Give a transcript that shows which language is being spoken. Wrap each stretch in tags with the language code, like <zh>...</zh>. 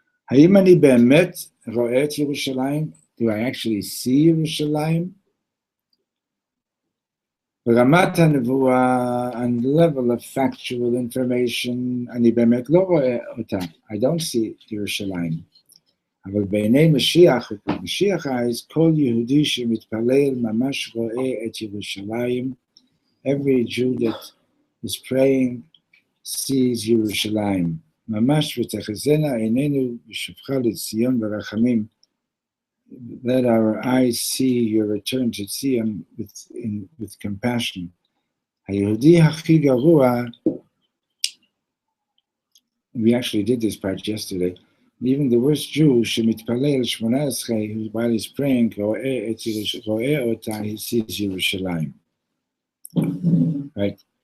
<he>האם אני באמת רואה את ירושלים?</he> <en>Do I actually see ירושלים?</en> <he>ברמת הנבואה,</he> <en>on the level of factual information,</en> <he>אני באמת לא רואה אותה.</he> <en>I don't see ירושלים.</en> <he>אבל בעיני משיח, משיח eyes, כל יהודי שמתפלל ממש רואה את ירושלים.</he> <en>Every Jew that is praying sees ירושלים.</en> <he>ממש ותחזינה עינינו בשופחה לציון ברחמים.</he> <en>let our eyes see your return to see him with compassion.</en> <he>היהודי הכי גרוע,</he> <en>we actually did this part yesterday, even the worst Jew,</en> <he>שמתפלל 18,</he> <en>while he's praying,</en> <he>רואה אותה,</he> <en>he sees ירושלים. Right?</en>